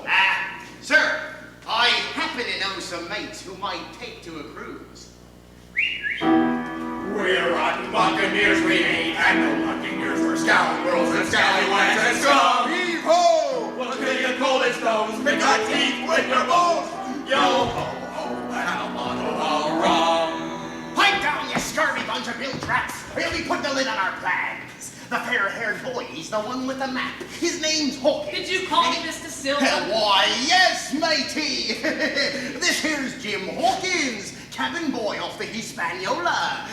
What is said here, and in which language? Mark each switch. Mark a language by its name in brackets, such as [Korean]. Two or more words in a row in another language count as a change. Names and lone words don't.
[English] Sir, I happen to know some mates who might take to a cruise. We're rotten buccaneers, we ain't had no buccaneers. We're scoundrels and scallywags and scum. Heave-ho! We'll kill your golden stones, pick our teeth with your bones. Yo-ho-ho, and a bottle of rum. Pipe down, you scurvy bunch of bilge rats. We'll be putting the lid on our plans. The fair-haired boy's the one with the map. His name's Hawkins. Did you call me Mr. Silver? Why, yes, matey. This here's Jim Hawkins, cabin boy off the Hispaniola.